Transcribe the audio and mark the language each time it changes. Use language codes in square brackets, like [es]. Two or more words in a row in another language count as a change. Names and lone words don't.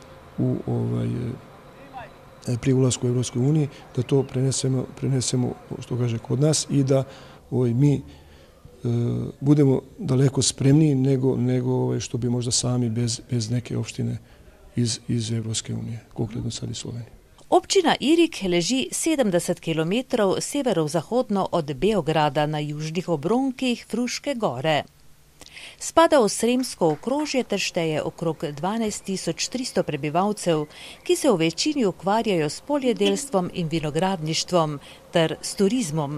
[sr] pri ulasku u Evropskoj uniji, da to prenesemo što kaže kod nas i da mi budemo daleko spremniji nego što bi možda sami bez neke opštine iz Evropske unije, konkretno sad i Slovenije. [sl] Občina Irig leži 70 km severozahodno od Beograda na južnih obronkih Fruške gore. Spada v Sremsko okrožje ter šteje okrog 12.300 prebivalcev, ki se v večini ukvarjajo s poljedelstvom in vinogradništvom ter s turizmom.